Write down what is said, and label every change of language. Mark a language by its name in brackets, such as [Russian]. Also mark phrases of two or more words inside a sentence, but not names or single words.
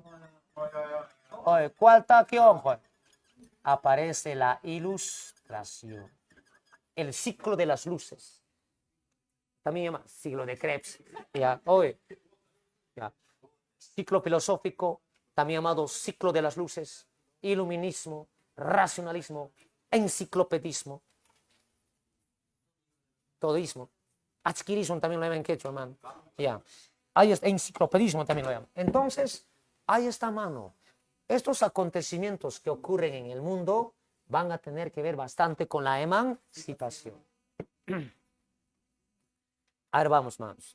[Spanish] Oye, ¿cuál Taquionjo? Aparece la ilustración, el ciclo de las luces. También se llama ciclo de Krebs. Ya, oye, ya. Ciclo filosófico, también llamado ciclo de las luces, iluminismo, racionalismo, enciclopedismo, todismo, adquirismo también lo llaman en quechua, hermano. Ya, ahí está, enciclopedismo también lo llaman. Entonces, ahí está, mano. Estos acontecimientos que ocurren en el mundo van a tener que ver bastante con la emancipación. Ahora vamos, manos.